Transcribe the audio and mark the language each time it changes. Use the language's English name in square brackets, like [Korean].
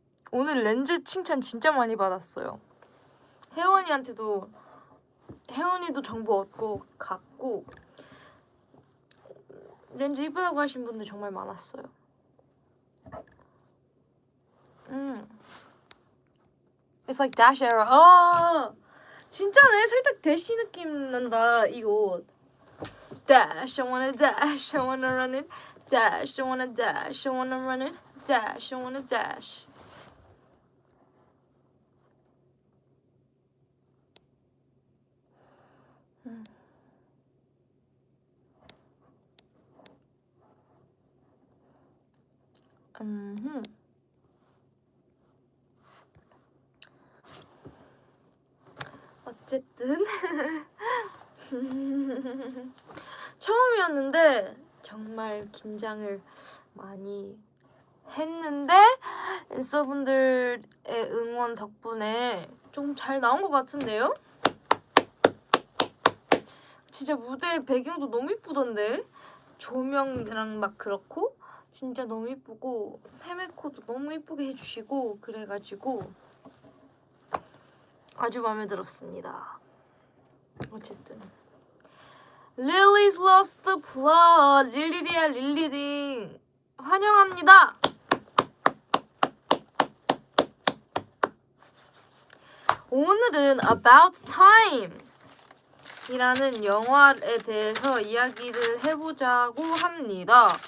[Korean] 오늘 렌즈 칭찬 진짜 많이 받았어요. 혜원이도 정보 얻고 갔고 렌즈 예쁘다고 하신 분들 정말 많았어요. [English] It's like Dash era. [Korean] 진짜네. 살짝 대시 느낌 난다 이 옷. [English] Dash, I wanna dash, I wanna run it. Dash, I wanna dash, I wanna run it. Dash, I wanna dash. [Korean] 어쨌든 처음이었는데 정말 긴장을 많이 했는데 앤서분들의 응원 덕분에 좀 잘 나온 것 같은데요? 진짜 무대 배경도 너무 이쁘던데? 조명이랑 막 그렇고 진짜 너무 이쁘고 헤메코도 너무 이쁘게 해주시고 그래가지고 아주 마음에 들었습니다. 어쨌든 Lily's Lost the Plot. 릴리리아 릴리딩 환영합니다. 오늘은 About Time 이라는 영화에 대해서 이야기를 해보자고 합니다.